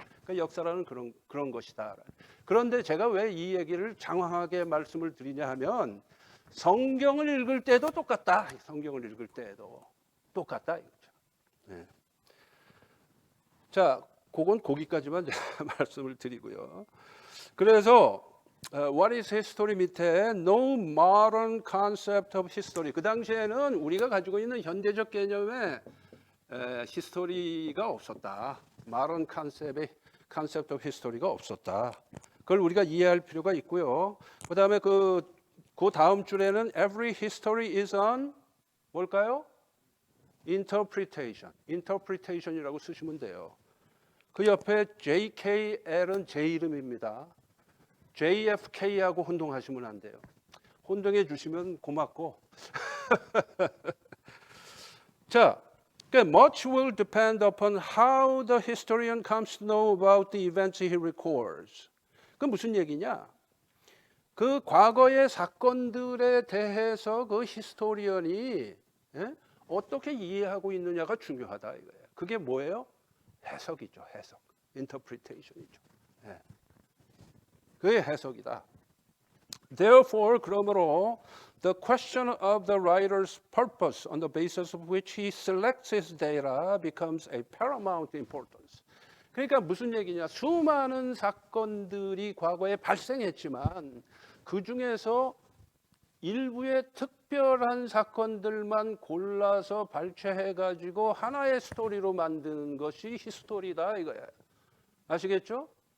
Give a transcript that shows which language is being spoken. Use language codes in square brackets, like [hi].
[ko] 그러니까 역사라는 그런 것이다. 그런데 제가 왜 이 얘기를 장황하게 말씀을 드리냐 하면 성경을 읽을 때도 똑같다. 성경을 읽을 때도 똑같다 이거죠. 네. 자, 그건 거기까지만 말씀을 드리고요. 그래서 [en] What is history [ko] 밑에 [en] No modern concept of history. [ko] 그 당시에는 우리가 가지고 있는 현대적 개념의 히스토리가 없었다. [en] Modern concept of history가 [ko] 없었다. 그걸 우리가 이해할 필요가 있고요. 그다음에 그 다음 줄에는 [en] Every history is an [ko] 뭘까요? [en] Interpretation. [ko] Interpretation이라고 쓰시면 돼요. 그 옆에 JKL은 제 이름입니다. JFK하고 혼동하시면 안 돼요. 혼동해 주시면 고맙고. 자, [en] much will depend upon how the historian comes to know about the events he records. [ko] 그 무슨 얘기냐? 그 과거의 사건들에 대해서 그 히스토리언이 어떻게 이해하고 있느냐가 중요하다 이거예요. 그게 뭐예요? 해석이죠. 해석. interpretation이죠. 그게 해석이다. [en] Therefore, [ko] 그러므로 [en] the question of the writer's purpose on the basis of which he selects his data becomes a paramount importance. [ko] 그러니까 무슨 얘기냐? 수많은 사건들이 과거에 발생했지만 그 중에서 일부의 특별한 사건들만 골라서 발췌해가지고 하나의 스토리로 만드는 것이 히스토리다 이거예요. 아시겠죠?